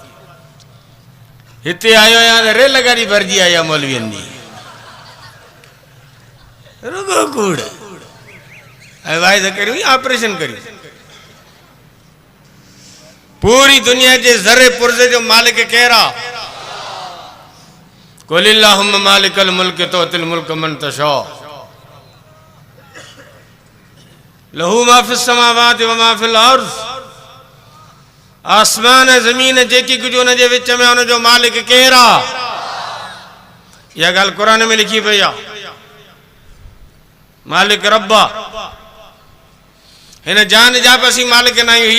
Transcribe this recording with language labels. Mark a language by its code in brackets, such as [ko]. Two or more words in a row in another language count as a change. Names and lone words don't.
[sd] हिते आयो आहियां त रेल गाॾी भरिजी आई आहे मौलवियुनि जी। रुगो कूड़ ऐं वाइद करियो, ऑपरेशन करियो। पूरी दुनिया के ज़रे पुर्जे जो मालिक केरु आहे? [ar] قل اللهم مالك الملك تؤتي الملك من تشاء له ما في السماوات و ما في الأرض. [sd] आसमान ज़मीन जेकी कुछ उन जे विच में, उन जो मालिक केरु आहे? इहा ॻाल्हि क़ुरान में लिखी पई आहे। मालिक रब आहे। हिन जान जा बि असीं मालिक न आहियूं।